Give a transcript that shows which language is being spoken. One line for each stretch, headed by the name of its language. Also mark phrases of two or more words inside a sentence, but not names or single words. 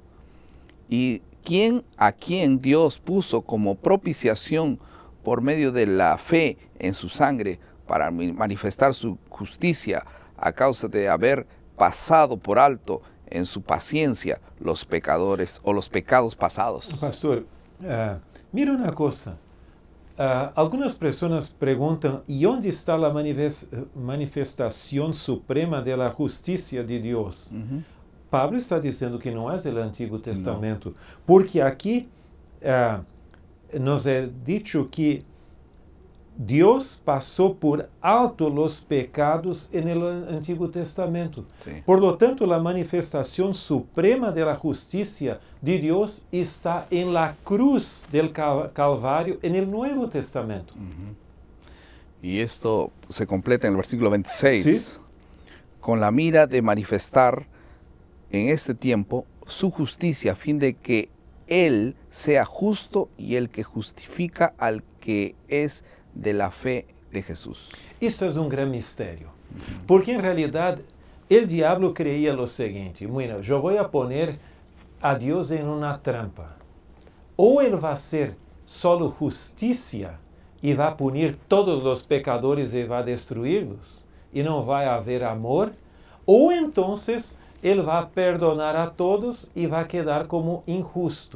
Spanish: Y a quien Dios puso como propiciación por medio de la fe en su sangre para manifestar su justicia a causa de haber pasado por alto en su paciencia los pecadores o los pecados pasados. Pastor, mira una cosa. Algunas personas preguntan, ¿y dónde está la manifestación suprema de la justicia de Dios?
Portuguese: Pablo está dizendo que não é o Antigo Testamento, porque aqui nos é dicho que Deus passou por alto os pecados no Antigo Testamento.
Spanish: Sí. Por lo tanto,
Portuguese: a manifestação suprema da justiça de Deus está em
Spanish: la cruz del Calvário
Portuguese: no Novo Testamento.
Spanish: Y esto se completa en el versículo 26, Sí. con la mira de manifestar en este tiempo su justicia, a fin de que Él sea justo y el que justifica al que es de la fe de Jesús.
Portuguese: Isso é um grande mistério, porque em realidade o diabo
Spanish: creía lo
Portuguese: seguinte: bueno, eu vou poner a Deus em uma trampa. Ou ele vai ser solo justiça e vai punir todos os pecadores e vai destruí-los, e não vai haver amor, ou então ele vai perdonar a todos e vai quedar como injusto.